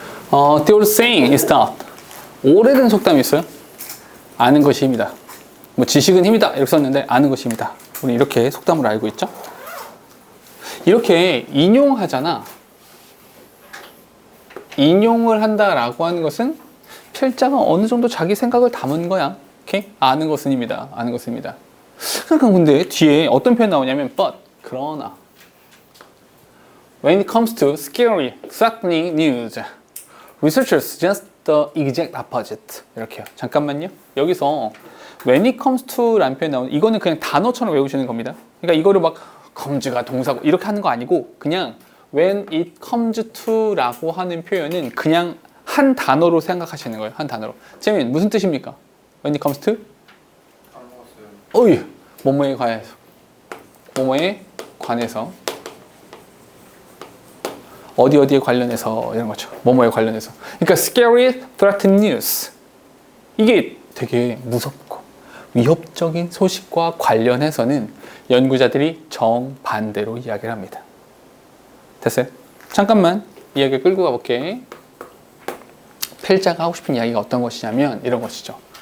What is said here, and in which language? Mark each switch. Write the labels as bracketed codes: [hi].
[en] The old saying is that [ko] 오래된 속담이 있어요. 아는 것이 힘이다. 뭐 지식은 힘이다 이렇게 썼는데 아는 것이 힘이다. 우리 이렇게 속담을 알고 있죠. 이렇게 인용하잖아. 인용을 한다라고 하는 것은 필자가 어느 정도 자기 생각을 담은 거야. 오케이? 아는 것은 힘이다. 아는 것은 힘이다. 그러니까 근데 뒤에 어떤 표현 나오냐면 [en] but [ko] 그러나 [en] when it comes to scary, threatening news, researchers suggest the exact opposite. [ko] 이렇게요. 잠깐만요. 여기서 [en] when it comes to [ko] 라는 표현 나오는 이거는 그냥 단어처럼 외우시는 겁니다. 그러니까 이거를 막 comes가 동사고 이렇게 하는 거 아니고 그냥 [en] when it comes to [ko] 라고 하는 표현은 그냥 한 단어로 생각하시는 거예요. 한 단어로. 재민 무슨 뜻입니까? [en] when it comes to? [ko] 어이, 뭐뭐에 관해서. 뭐뭐에 관해서. 어디에 관련해서 이런 거죠. 뭐뭐에 관련해서. 그러니까 [en] scary, threatening news. [ko] 이게 되게 무섭고 위협적인 소식과 관련해서는 연구자들이 정반대로 이야기를 합니다. 됐어요? 잠깐만 이야기 끌고 가볼게. 필자가 하고 싶은 이야기가 어떤 것이냐면 이런 것이죠.